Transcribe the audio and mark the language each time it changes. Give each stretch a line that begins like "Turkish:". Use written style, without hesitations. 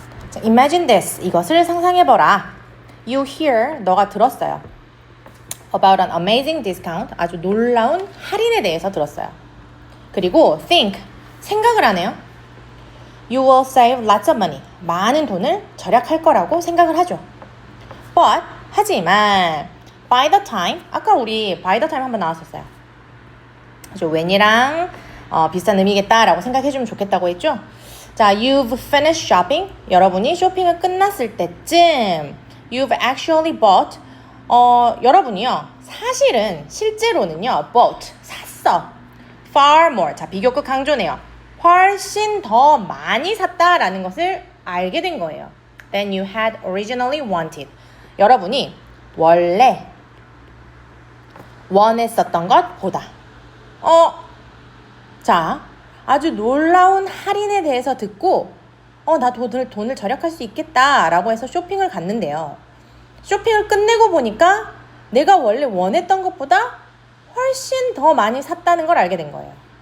English: 자, imagine this.
Korean: 이것을 상상해봐라.
English: You hear,
Korean: 너가 들었어요.
English: About an amazing discount,
Korean: 아주 놀라운 할인에 대해서 들었어요. 그리고 think, 생각을 하네요.
English: You will save lots of money,
Korean: 많은 돈을 절약할 거라고 생각을 하죠. But, 하지만
English: by the time,
Korean: 아까 우리 by the time 한번 나왔었어요. 그죠? when이랑 비슷한 의미겠다라고 생각해주면 좋겠다고 했죠. 자,
English: you've finished shopping,
Korean: 여러분이 쇼핑을 끝났을 때쯤
English: You've actually bought.
Korean: 여러분이요. 사실은 실제로는요. bought. 샀어.
English: Far more.
Korean: 자, 비교급 강조네요. 훨씬 더 많이 샀다라는 것을 알게 된 거예요.
English: Than you had originally wanted.
Korean: 여러분이 원래 원했었던 것보다. 자, 아주 놀라운 할인에 대해서 듣고 나 돈을 절약할 수 있겠다라고 해서 쇼핑을 갔는데요. 쇼핑을 끝내고 보니까 내가 원래 원했던 것보다 훨씬 더 많이 샀다는 걸 알게 된 거예요.